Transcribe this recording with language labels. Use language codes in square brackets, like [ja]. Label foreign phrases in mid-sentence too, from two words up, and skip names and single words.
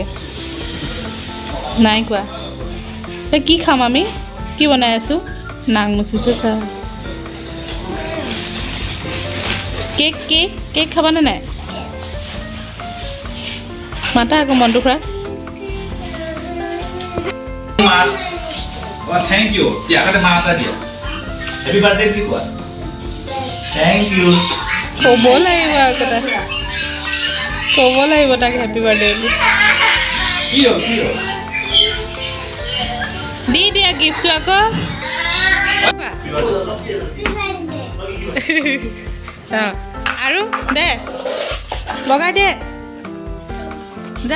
[as] নাই কোৱা। এতিয়া কি খাম আমি? কি বনাই আছোঁ? নাক মুচিছে চা। কেক কেক কেক খাবানে নাই? মাতা আকৌ মনটো খুৰা। [en] Thank you. Ya, kata mata dia. Happy birthday [as] কি কোৱা? [en] Thank you. [as] ক'ব লাগিব আকৌ তাক। ক'ব লাগিব তাক [en] happy birthday [as] বুলি। কি হ'ল? দি দিয়া গিফ্টটো আকৌ। আৰু দে লগাই দে যা।